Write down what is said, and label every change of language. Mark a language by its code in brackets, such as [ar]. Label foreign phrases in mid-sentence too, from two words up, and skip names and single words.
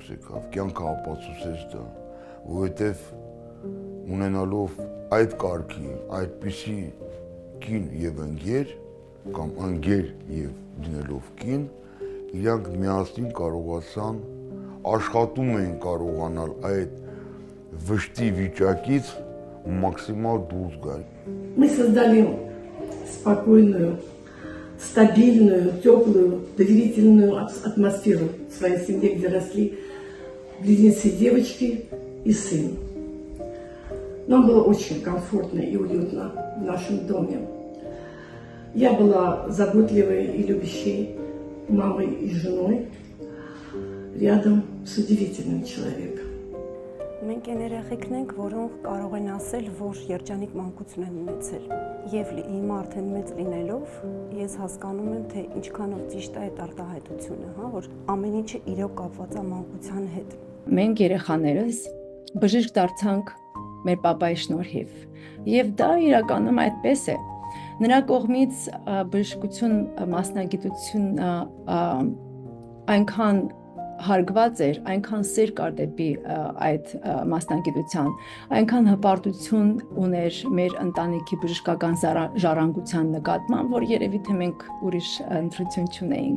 [hy] եկավ, կյանքը ապացուցեց դա, որովհետեւ ունենալով այդ կարգի, այդպիսի կին եւ ընկեր կամ ընկեր եւ դնելով կին, իրանք միասին կարողացան աշխատում էին կարողանալ այդ վշտի վիճակից максимал դուրս գալ։ [ru] Мы создали спокойную, стабильную, теплую, доверительную атмосферу в своей семье, где росли близнецы девочки и сын. Нам было очень комфортно и уютно в нашем доме. Я была заботливой и любящей мамой и женой рядом с удивительным человеком. [hy] Մենք այն երեխեքն ենք, որոնք կարող են ասել, որ երջանիկ մանկություն են ունեցել։ Եվ հիմա արդեն մեծ լինելով, ես հասկանում եմ, թե ինչքանով ճիշտ է այդ արտահայտությունը, հա, որ ամեն ինչը իրոք կապված է մանկության հետ։ Մենք երեխաներս բժիշկ դարձանք մեր պապայի շնորհիվ։ Եվ դա իրականում այդպես է։ Նրա կողմից բժշկություն մասնագիտությունը այնքան հարգված էր, այնքան սեր կար դեպի այդ մասնագիտության, այնքան հպարտություն ուներ մեր ընտանիքի բժշկական ժառանգության նկատմամբ, որ երևի թե մենք ուրիշ ընտրություն չունեինք։